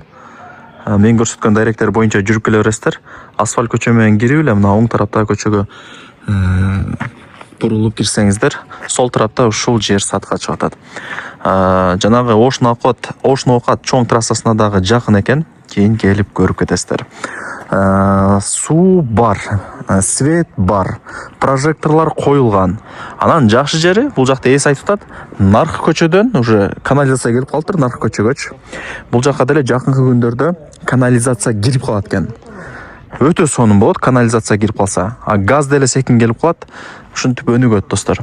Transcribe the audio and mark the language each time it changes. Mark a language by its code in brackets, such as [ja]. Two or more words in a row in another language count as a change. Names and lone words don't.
[ky] Мен көрсөткөн дайректер боюнча жүрүп келе бересиздер. Асфальт көчө менен кирип эле мына оң тараптагы көчөгө бурулуп кирсеңиздер, сол тарапта ушул жер сатка чыгып атат. Жанагы Ош Ноокат чоң трассасына дагы жакын экен. [kk] Кейін келіп көріп кетесіздер. Су бар, свет бар, прожекторлар қойылған. [ky] Анан жакшы жери, бул жакта эс айтып атат, наркы көчөдөн уже канализация келип калыптыр, наркы көчөгөчү. Бул жакка деле жакынкы күндөрдө канализация кирип калат экен. Өтө сонун болот канализация кирип калса. А газ деле секин келип калат. Ушинтип өнүгөт, достор.